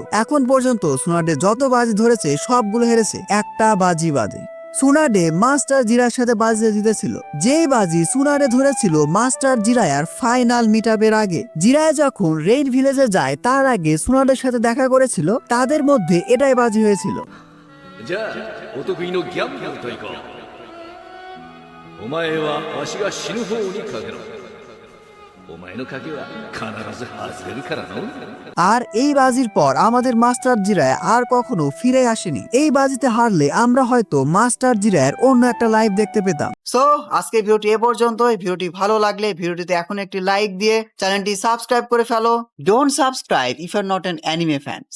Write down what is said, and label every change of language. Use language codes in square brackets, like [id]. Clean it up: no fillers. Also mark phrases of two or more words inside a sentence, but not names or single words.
[bn] এখন পর্যন্ত সুনাডে যত বাজি ধরেছে সবগুলো হেরেছে, একটা বাজি বাদে। সুনাডে মাস্টার জিরার সাথে বাজি জিতেছিল। যেই বাজি সুনাডে ধরেছিল মাস্টার জিরায়ার ফাইনাল মিটআপের আগে। জিরায়া যখন রেইন ভিলেজে যায় তার আগে সুনাডের সাথে দেখা করেছিল, তাদের মধ্যে এটাই বাজি হয়েছিল। [ja] じゃあお得意のギャンブルといこう。お前はわしが死ぬ方にかけろ。お前の賭けは必ず外れるからの。 [bn] আর এই বাজির পর আমাদের মাস্টার জিরায়া আর কখনো ফিরে আসেনি। এই বাজিতে হারলে আমরা হয়তো মাস্টার জিরায়ের অন্য একটা লাইভ দেখতে পেতাম। সো আজকে ভিডিওটি এ পর্যন্ত। ভিডিওটি ভালো লাগলে ভিডিওটিতে এখন একটি লাইক দিয়ে চ্যানেলটি সাবস্ক্রাইব করে ফেলো। [en] Don't subscribe if you are not an anime fan.